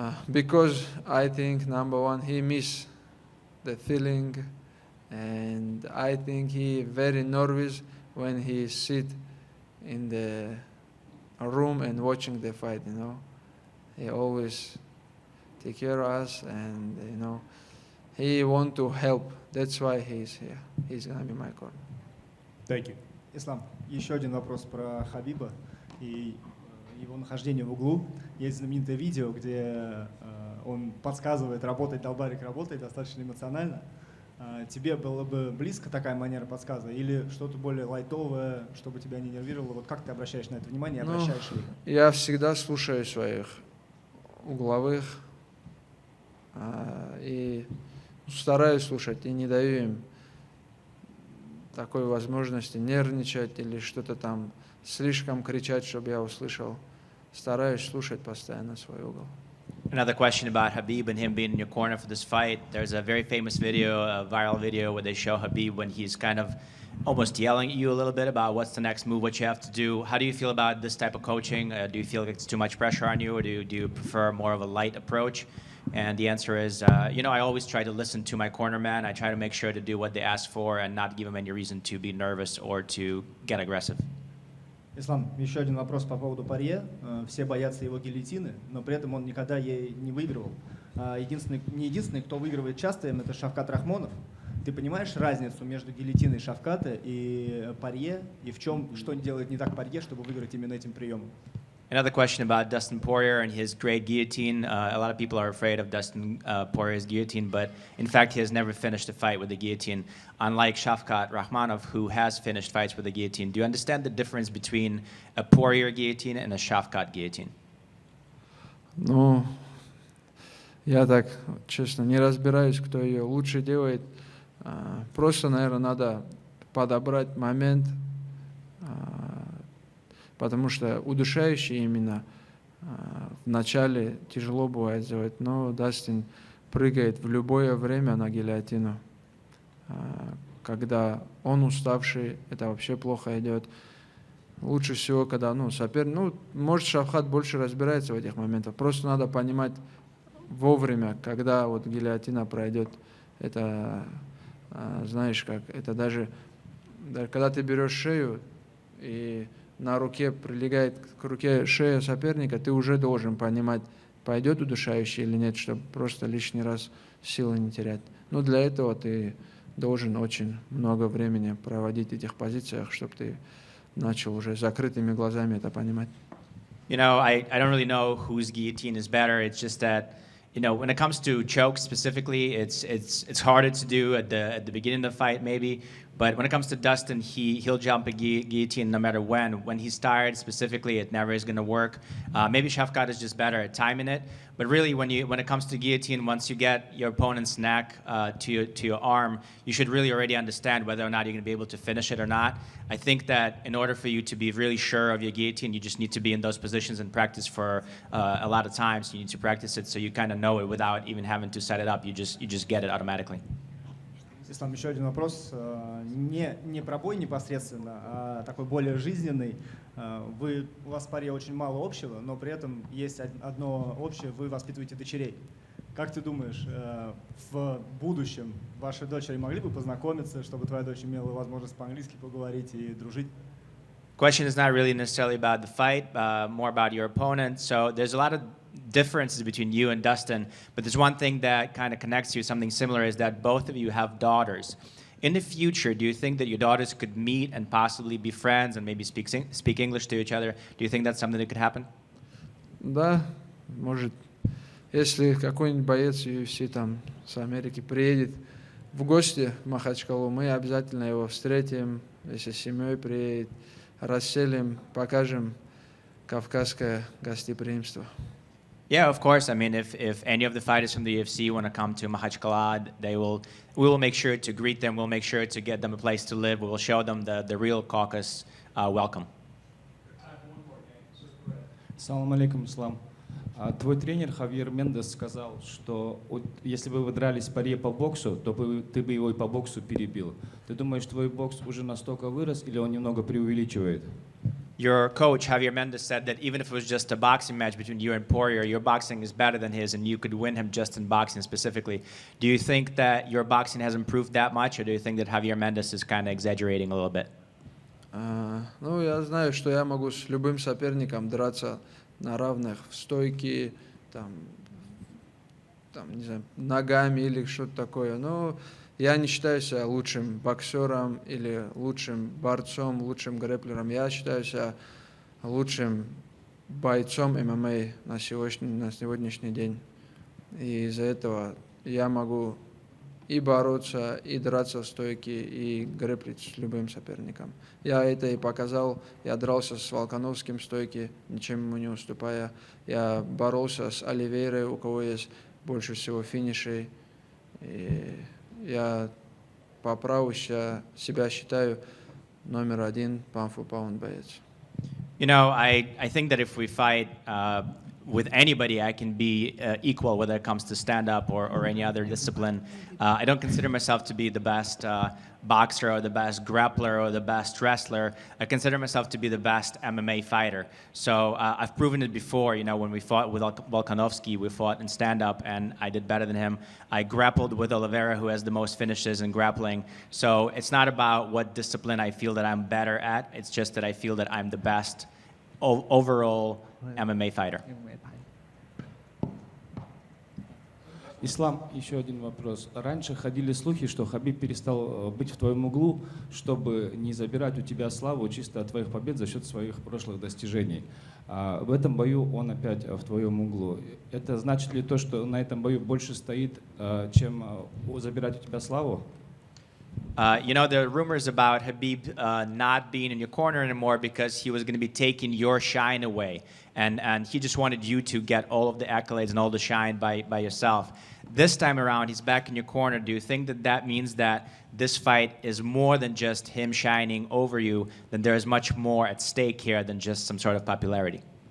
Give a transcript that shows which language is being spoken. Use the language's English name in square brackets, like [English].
[English] Because I think, number one, he missed the feeling, and I think he very nervous when he sit in the room and watching the fight, He always take care of us, and, he want to help. That's why he's here. He's going to be my corner. Thank you. [Russian] Ислам, еще один вопрос про Хабиба и его нахождение в углу. Есть знаменитое видео, где он подсказывает, долбарик работает достаточно эмоционально. Тебе было бы близко такая манера подсказа или что-то более лайтовое, чтобы тебя не нервировало? Вот как ты обращаешь на это внимание, обращаешь ли? Я всегда слушаю своих угловых и стараюсь слушать, и не даю им такой возможности нервничать или что-то там слишком кричать, чтобы я услышал. Стараюсь слушать постоянно свой угол. [English] Another question about Khabib and him being in your corner for this fight. There's a very famous video, a viral video, where they show Khabib when he's kind of almost yelling at you a little bit about what's the next move, what you have to do. How do you feel about this type of coaching? Do you feel like it's too much pressure on you, or do you prefer more of a light approach? And the answer is, I always try to listen to my cornerman. I try to make sure to do what they ask for and not give them any reason to be nervous or to get aggressive. [Russian] Ислам, еще один вопрос по поводу Порье. Все боятся его гильотины, но при этом он никогда ей не выигрывал. Не единственный, кто выигрывает часто им, это Шавкат Рахмонов. Ты понимаешь разницу между гильотиной Шавката и Порье, и в чем, что делает не так Порье, чтобы выиграть именно этим приемом? [English] Another question about Dustin Poirier and his great guillotine. A lot of people are afraid of Dustin Poirier's guillotine, but in fact, he has never finished a fight with the guillotine, unlike Shavkat Rakhmonov, who has finished fights with the guillotine. Do you understand the difference between a Poirier guillotine and a Shavkat guillotine? [Russian] Ну, я так, честно, не разбираюсь, кто ее лучше делает. Просто, наверное, надо подобрать момент, потому что удушающие именно в начале тяжело бывает сделать, но Дастин прыгает в любое время на гильотину. Когда он уставший, это вообще плохо идет. Лучше всего, когда соперник, может, Шавкат больше разбирается в этих моментах. Просто надо понимать вовремя, когда вот гильотина пройдет. Это, знаешь как, это даже когда ты берешь шею и на руке прилегает к руке шея соперника, ты уже должен понимать, пойдет удушающий или нет, чтобы просто лишний раз силы не терять. Но для этого ты должен очень много времени проводить в этих позициях, чтобы ты начал уже закрытыми глазами это понимать. [English] I don't really know whose guillotine is better. It's just that, when it comes to chokes specifically, it's harder to do at the beginning of the fight maybe. But when it comes to Dustin, he'll jump a guillotine no matter when. When he's tired specifically, it never is going to work. Maybe Shavkat is just better at timing it. But really, when it comes to guillotine, once you get your opponent's neck to your arm, you should really already understand whether or not you're going to be able to finish it or not. I think that in order for you to be really sure of your guillotine, you just need to be in those positions and practice for a lot of times. You need to practice it so you kind of know it without even having to set it up. You just get it automatically. [Russian] Ислам, еще один вопрос. Не про бой непосредственно, а такой более жизненный. У вас в паре очень мало общего, но при этом есть одно общее, вы воспитываете дочерей. Как ты думаешь, в будущем ваши дочери могли бы познакомиться, чтобы твоя дочь имела возможность по-английски поговорить и дружить? [English] Question is not really necessarily about the fight, more about your opponent. So there's a lot of differences between you and Dustin, but there's one thing that kind of connects you, something similar, is that both of you have daughters. In the future, do you think that your daughters could meet and possibly be friends and maybe speak English to each other? Do you think that's something that could happen? [Russian] Да, может. Если какой-нибудь боец UFC там с Америки приедет в гости в Махачкалу, мы обязательно его встретим, если с семьей приедет, расселим, покажем кавказское гостеприимство. [English] Yeah, of course. I mean, if any of the fighters from the UFC want to come to Makhachkala, we will make sure to greet them. We'll make sure to get them a place to live. We will show them the real Caucasus welcome. [Russian] Салам алейкум, Ислам. Твой тренер Хавьер Мендес сказал, что если бы вы дрались Порье по боксу, то ты бы его и по боксу перебил. Ты думаешь, твой бокс уже настолько вырос или он немного преувеличивает? [English] Your coach, Javier Mendez, said that even if it was just a boxing match between you and Poirier, your boxing is better than his and you could win him just in boxing specifically. Do you think that your boxing has improved that much, or do you think that Javier Mendez is kind of exaggerating a little bit? [Russian] Я знаю, что я могу с любым соперником драться на равных, в стойке, там, не знаю, ногами или что-то такое. Но я не считаю себя лучшим боксером или лучшим борцом, лучшим грэпплером. Я считаю себя лучшим бойцом ММА на сегодняшний день. И из-за этого я могу и бороться, и драться в стойке, и грэпплить с любым соперником. Я это и показал. Я дрался с Волконовским в стойке, ничем ему не уступая. Я боролся с Оливейрой, у кого есть больше всего финишей. И я по праву себя считаю номер один pound for pound боец. [English] I think that if we fight with anybody, I can be equal, whether it comes to stand-up or any other discipline. I don't consider myself to be the best boxer or the best grappler or the best wrestler. I consider myself to be the best MMA fighter. So I've proven it before. You know, when we fought with Volkanovski, we fought in stand-up, and I did better than him. I grappled with Oliveira, who has the most finishes in grappling. So it's not about what discipline I feel that I'm better at. It's just that I feel that I'm the best overall MMA fighter. [Russian] Ислам, еще один вопрос. Раньше ходили слухи, что Хабиб перестал быть в твоем углу, чтобы не забирать у тебя славу чисто от твоих побед за счет своих прошлых достижений. В этом бою он опять в твоем углу. Это значит ли то, что на этом бою больше стоит, чем забирать у тебя славу? [English] You know, there are rumors about Khabib not being in your corner anymore because he was going to be taking your shine away. And he just wanted you to get all of the accolades and all the shine by yourself. This time around, he's back in your corner. Do you think that that means that this fight is more than just him shining over you, that there is much more at stake here than just some sort of popularity?